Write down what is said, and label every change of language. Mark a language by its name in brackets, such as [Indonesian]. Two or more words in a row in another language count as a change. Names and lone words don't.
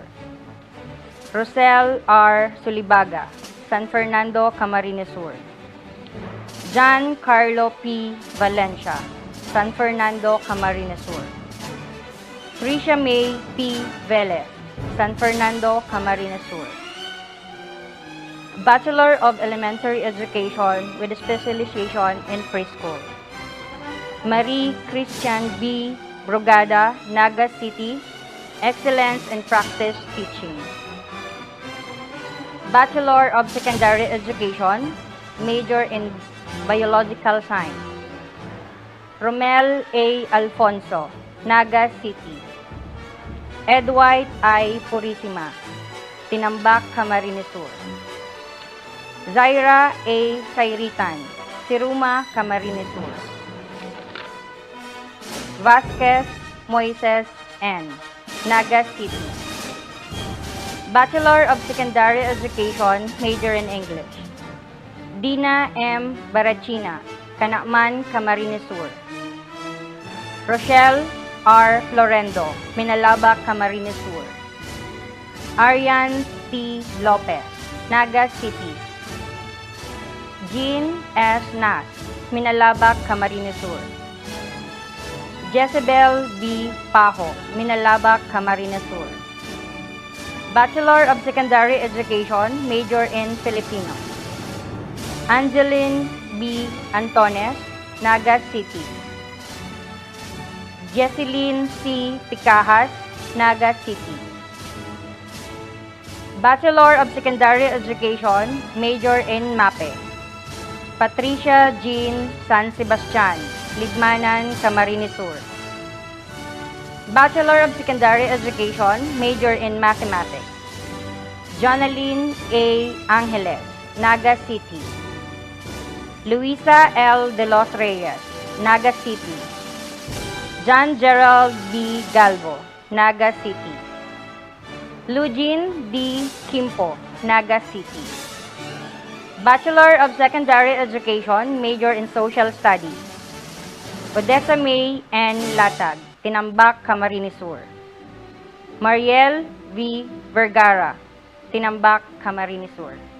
[English] Rosel R. Sulibaga, San Fernando, Camarines Sur. John Carlo P. Valencia, San Fernando, Camarines Sur. Tricia May P. Velez, San Fernando, Camarines Sur. Bachelor of Elementary Education with specialization in preschool. Marie Christian B. Brugada, Naga City, Excellence in Practice Teaching. Bachelor of Secondary Education, major in Biological Science. Romel A. Alfonso, Naga City. Edward I. Purisima, Tinambak, Camarines Sur. Zaira A. Sairitan, Siruma, Camarines Sur. Vasquez Moises N, Naga City. Bachelor of Secondary Education, major in English. Dina M. Barachina, Canacman, Camarines Sur. Rochelle R. Florendo, Minalaba, Camarines Sur. Arian T. Lopez, Naga City. Jean S. Nas, Minalaba, Camarines Sur. Jezebel B. Pajo, Minalaba, Camarines Sur. Bachelor of Secondary Education, major in Filipino. Angeline B. Antones, Naga City. Jesseline C. Picajas, Naga City. Bachelor of Secondary Education, major in MAPE. Patricia Jean San Sebastian, Ligmanan, Camarines Sur. Bachelor of Secondary Education, major in Mathematics. Jonaline A. Angeles, Naga City. Luisa L. De Los Reyes, Naga City. John Gerald B. Galvo, Naga City. Lugin D. Kimpo, Naga City. Bachelor of Secondary Education, major in Social Studies. Odessa May N. Latag, Tinambak, Camarines Sur. Mariel V. Vergara, Tinambak, Camarines Sur.